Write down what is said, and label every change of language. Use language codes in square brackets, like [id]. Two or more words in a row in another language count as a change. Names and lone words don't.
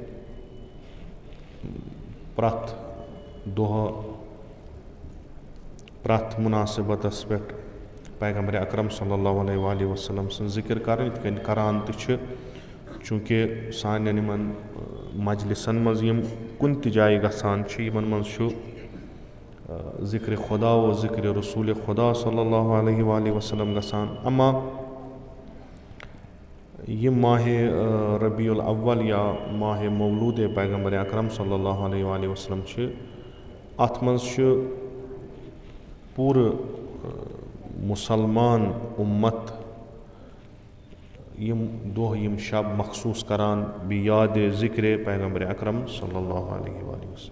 [ks] प्रथ दोह प्रथ मुनासिबतस पे पैगम्बर अकरम [ar] صلی اللہ علیہ وسلم [ks] सन जिक्र कर करान चूँकि सान मजलिसन मज कुन जाय गसान मन ज़िक्र खुदा व ज़िक्र रसूल खुदा [ar] صلی اللہ علیہ وسلم [ks] गसान अमा ये माह रबीउल अव्वल या माह मौलूद पैगम्बर अकरम [ar] صلی اللہ علیہ وسلم [ks] अत मज पूरे मुसलमान उम्मत यम दोह यम शब मखसूस करान बी याद ज़िक्र पैगम्बर अकरम [ar] صلی اللہ علیہ وسلم.